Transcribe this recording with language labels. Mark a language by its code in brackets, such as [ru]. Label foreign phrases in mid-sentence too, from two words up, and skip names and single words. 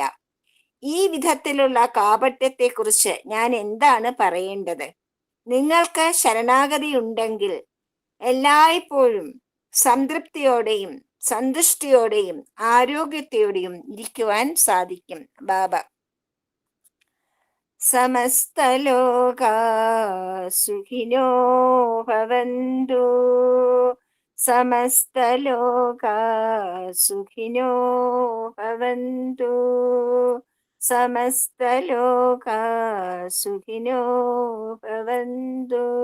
[ml] ഈ വിധത്തിലുള്ള കാപട്യത്തെക്കുറിച്ച് ഞാൻ എന്താണ് പറയേണ്ടത്? നിങ്ങൾക്ക് ശരണാഗതിയുണ്ടെങ്കിൽ എല്ലായ്പ്പോഴും സംതൃപ്തിയോടെയും സന്തുഷ്ടിയോടെയും ആരോഗ്യത്തോടെയും ഇരിക്കുവാൻ സാധിക്കും. ബാബ. [sa] സമസ്തലോകാ സുഖിനോ ഭവന്തു, സമസ്തലോകാ സുഖിനോ ഭവന്തു, സമസ്തലോകാ സുഖിനോ ഭവന്തു.